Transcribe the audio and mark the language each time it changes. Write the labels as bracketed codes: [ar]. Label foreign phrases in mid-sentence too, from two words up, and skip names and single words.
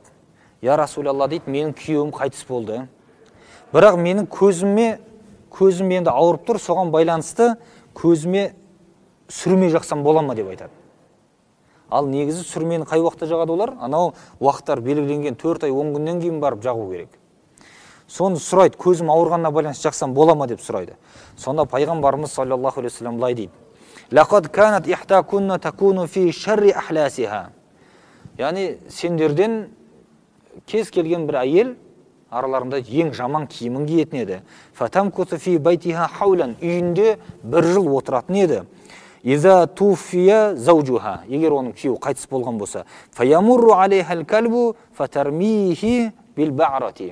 [ar] يا رسول الله [kk] дейді, менің күйеуім қайтыс болды. Бірақ менің көзім енді ауырып тұр, соған байланысты көзіме сүрме жақсам бола ма деп айтады. Ал негізі сүрмені қай уақытта жағады олар? Анау уақыттар белгіленген 4 ай 10 күннен кейін барып жағу керек. Соны сұрайды, көзім ауырғанына байланысты жақсам бола ма деп сұрайды. Сонда пайғамбарымыз [ar] صلى الله عليه وسلم [kk] былай дейді. [ar] لقد كانت إحداكن تكون في شر أحلاسها. [kk] Яғни сендерден кез келген бір әйел араларында ең жаман киімін киетін еді. [ar] فتمكث في بيتها حولا. [kk] Үйінде бір жыл отыратын еді. [ar] إذا توفي زوجها. [kk] Егер оның күйеуі қайтыс болған болса, [ar] فيمر عليها الكلب فترميه بالبعرة.